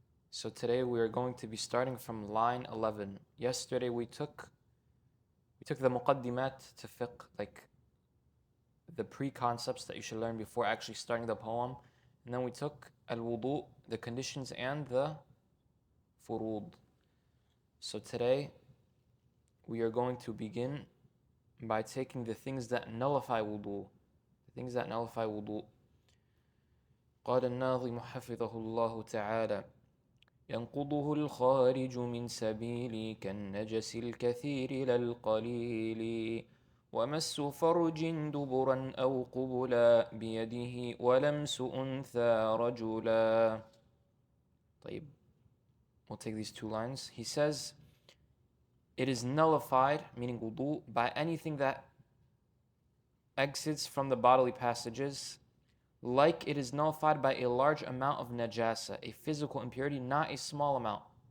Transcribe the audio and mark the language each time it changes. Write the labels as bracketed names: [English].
[English] So today we are going to be starting from line 11. Yesterday we took the muqaddimat to fiqh, like the pre-concepts that you should learn before actually starting the poem. And then we took al-Wudu, the conditions and the furud. So today we are going to begin by taking the things that nullify wudu. The things that nullify wudu. [Arabic] قال الناظم حفظه الله تعالى ينقضه الخارج من سبيل كالنجس الكثير لا القليل ومس فرج دبرا أو قبلا بيده ولمس أنثى رجلا. طيب, [English] we'll take these two lines. He says, it is nullified, meaning wudu, by anything that exits from the bodily passages, like it is nullified by a large amount of najasa, a physical impurity, not a small amount.